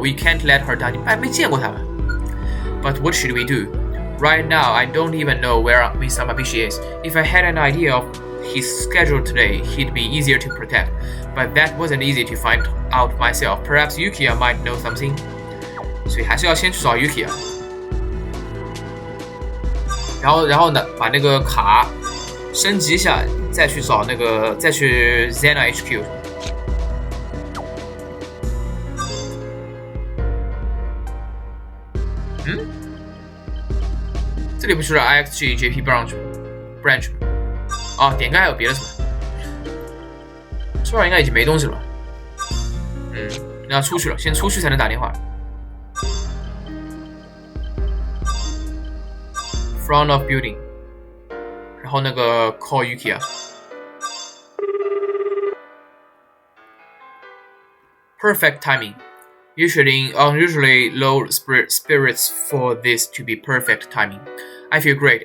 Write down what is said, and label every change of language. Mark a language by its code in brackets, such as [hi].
[en] We can't let her die. [zh] 没见过他们。 [en] But what should we do? Right now, I don't even know where Mr. Mabishi is. If I had an idea of his schedule today, he'd be easier to protect. But that wasn't easy to find out myself. Perhaps Yukiya might know something. [zh] 所以还是要先去找 Yukiya。然后呢，把那个卡升级一下，再去找那个，再去 Zena HQ。这里不就是 IXG JP branch 吗？哦，点开还有别的什么？这边应该已经没东西了吧？那要出去了，先出去才能打电话。 [en] Front of building， [zh] 然后那个 [en] call Yukiya。 Perfect timing. Usually unusually low spirits for this to be perfect timing. I feel great.